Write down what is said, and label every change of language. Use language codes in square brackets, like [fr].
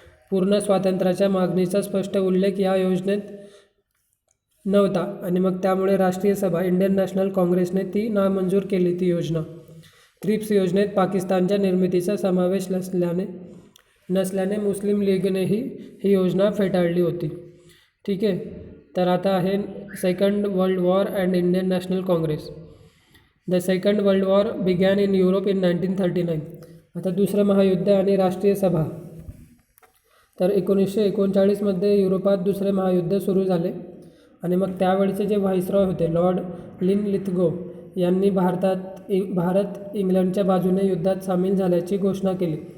[mr] पूर्ण स्वातंत्र्याच्या मागणीचा स्पष्ट उल्लेख या योजनेत नव्हता आणि मग त्यामुळे राष्ट्रीय सभा, इंडियन नॅशनल काँग्रेसने ती नामंजूर केली, ती योजना. क्रिप्स योजनेत पाकिस्तानच्या निर्मितीचा समावेश नसल्याने मुस्लिम लीगनेही ही योजना फेटाळली होती. ठीक आहे. तर आता आहे [en] Second World War and Indian National Congress. The Second World War began in Europe in 1939. [mr] आता दुसरं महायुद्ध आणि राष्ट्रीय सभा. तर 1939मध्ये युरोपात दुसरे महायुद्ध सुरू झाले आणि मग त्यावेळचे जे व्हाईसरॉय होते लॉर्ड लिनलिथगो यांनी भारत इंग्लंडच्या बाजूने युद्धात सामील झाल्याची घोषणा केली.